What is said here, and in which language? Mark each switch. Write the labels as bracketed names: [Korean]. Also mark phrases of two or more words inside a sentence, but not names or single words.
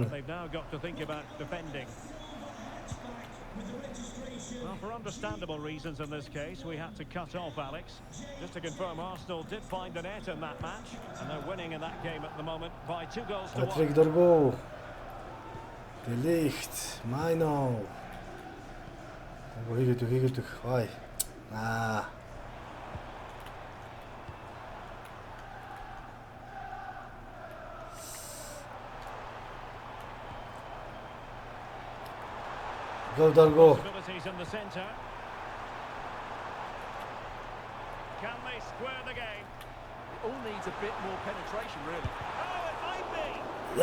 [English] But they've now got to think about defending. Well, for understandable reasons in this case, we had to cut off Alex. Just to confirm, Arsenal did find the net in that match, and they're winning in that game at the moment by 2 goals to 1. Patrick Dorgo. De Ligt. Mino. Хийгээд. Ой. Go Dorgo. Possibilities in the centre. Can they square the game? It all needs a bit more penetration, really. Oh, it might be.